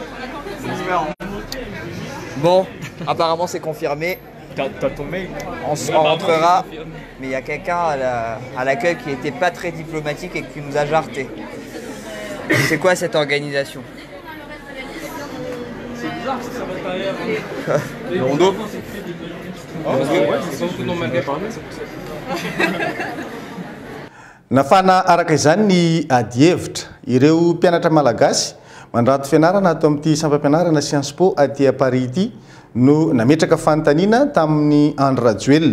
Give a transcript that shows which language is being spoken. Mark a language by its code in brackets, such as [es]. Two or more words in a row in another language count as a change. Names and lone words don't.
[fr] Bon, apparemment c'est confirmé. T'as ton mail. On rentrera, mais il y a quelqu'un à l'accueil qui n'était pas très diplomatique et qui nous a jarté. C'est quoi cette organisation? C'est bizarre que ça va derrière. Le rondo. [mg] Nafana araka izany ny ady hevitra ireo mpianatra malagasy mandrato fianarana atao amin'ity sampam-pianarana Sciences Po aty à Paris ity no nametraka fanontaniana tamin'ny andro rajoelina.